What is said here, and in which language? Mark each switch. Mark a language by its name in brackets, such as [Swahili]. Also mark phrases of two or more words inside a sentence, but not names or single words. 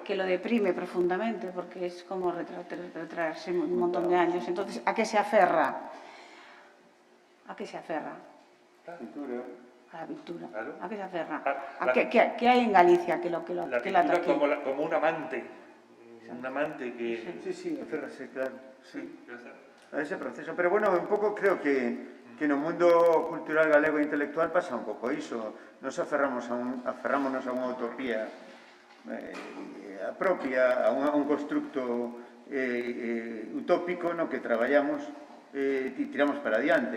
[Spanish] que lo deprime profundamente, porque es como retraerse un montón de años. Entonces, ¿a qué se aferra? ¿A qué se aferra? Pintura. A la pintura. Claro. ¿A qué se aferra? ¿Qué hay en Galicia que la pintura atrae? como un amante que... Sí, [Galician] aférrase, claro. [Spanish] Sí, A ese proceso. [Galician] Pero bueno, un pouco creo que no mundo cultural galego e intelectual pasa un pouco iso. Nos aferrámonos a unha utopía propia, a un constructo utópico no que traballamos e tiramos para adiante.